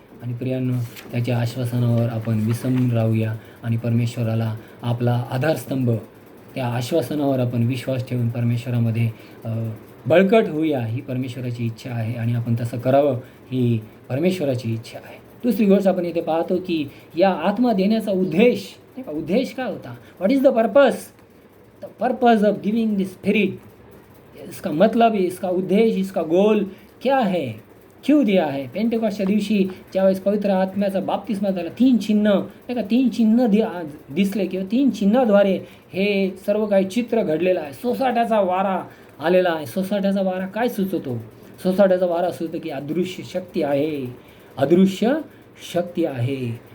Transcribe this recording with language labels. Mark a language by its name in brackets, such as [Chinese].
[Marathi] आणि प्रियांनो, त्याच्या आश्वासनावर आपण विसंबून राहूया आणि परमेश्वराला आपला आधारस्तंभ, त्या आश्वासनावर आपण विश्वास ठेवून परमेश्वरामध्ये बळकट होऊया, ही परमेश्वराची इच्छा आहे. आणि आपण तसं करावं ही परमेश्वराची इच्छा आहे. दुसरी गोष्ट आपण इथे पाहतो की या आत्मा देण्याचा उद्देश काय होता? [English] What is the purpose? The purpose of giving the spirit. [Hindi] इसका मतलब, इसका उद्देश, इसका गोल क्या है, क्यों दिया है? [Marathi] पेंटेकॉस्टच्या दिवशी ज्यावेळेस पवित्र आत्म्याचा बाप्तिस्मा झाला, 3 चिन्ह नाही का, 3 चिन्ह दिसले किंवा 3 चिन्हाद्वारे हे सर्व काही चित्र घडलेलं आहे. सोसाट्याचा वारा आलेला आहे. सोसाट्याचा वारा काय सुचवतो? सोसाट्याचा वारा सुचतो की अदृश्य शक्ती आहे, अदृश्य शक्ती आहे.